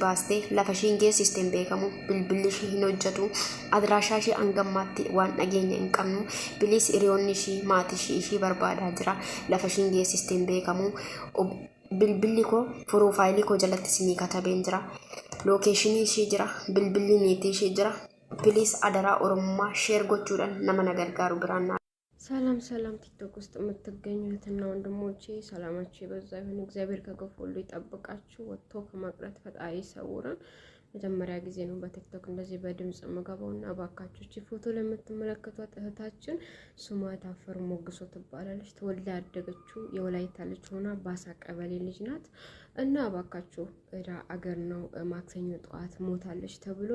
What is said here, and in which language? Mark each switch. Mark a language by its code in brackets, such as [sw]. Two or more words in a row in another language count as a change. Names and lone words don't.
[om] baastee lafa ishiin geessiste hin beekamu bilbilli ishii hin hojjetu adiraashaa ishii hangammaatti waan dhageenya hin qabnu bilis hiriyoonni ishii maatii ishii barbaadaa jira lafa ishiin geessiste hin beekamu bilbilli koo piroofaayilii koo jalatti isinii katabeen jira lookeeshinii ishii jira bilbilli niitii ishii jira bilis adaraa Oromummaa sheer gochuudhaan nama na gargaaru biraan [am] ሰላም ቲክቶክ ውስጥ የምትገኙ እህትና ወንድሞቼ ሰላማችሁ ይበዛ ይሁን። እግዚአብሔር ከክፉ ሁሉ ይጠብቃችሁ፣ ወጥቶ ከመቅረት ፈጣሪ ይሰውረን። መጀመሪያ ጊዜ ነው በቲክቶክ እንደዚህ በድምጽ መገባውና ባካችሁ እቺ ፎቶ ለምትመለከቷት እህታችን ስሟ ታፈር ሞግሶ ትባላለች። ተወልዳ ያደገችው የወላይታ ልጅ ሆና ባሳ ቀበሌ ልጅ ናት እና ባካችሁ እዳ አገር ነው ማክሰኞ ጠዋት ሞታለች ተብሎ